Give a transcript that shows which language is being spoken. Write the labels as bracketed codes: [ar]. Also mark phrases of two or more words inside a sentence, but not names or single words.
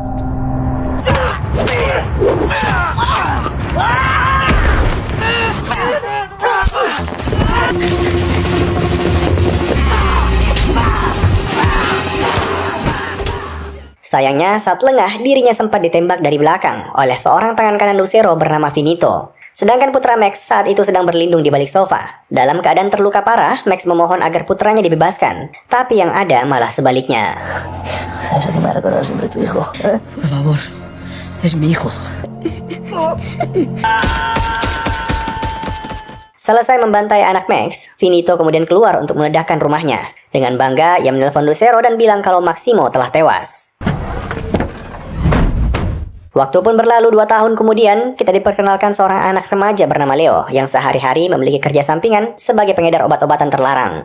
[id] Sayangnya, saat lengah, dirinya sempat ditembak dari belakang oleh seorang tangan kanan Lucero bernama Finito. Sedangkan putra Max saat itu sedang berlindung di balik sofa. Dalam keadaan terluka parah, Max memohon agar putranya dibebaskan. Tapi yang ada malah sebaliknya. [es] ¿Sabes a qué me ha recordado siempre tu hijo? Por favor, es mi hijo. [id] Selesai membantai anak Max, Finito kemudian keluar untuk meledakkan rumahnya. Dengan bangga, ia menelpon Lucero dan bilang kalau Maximo telah tewas. Waktu pun berlalu 2 tahun kemudian, kita diperkenalkan seorang anak remaja bernama Leo yang sehari-hari memiliki kerja sampingan sebagai pengedar obat-obatan terlarang.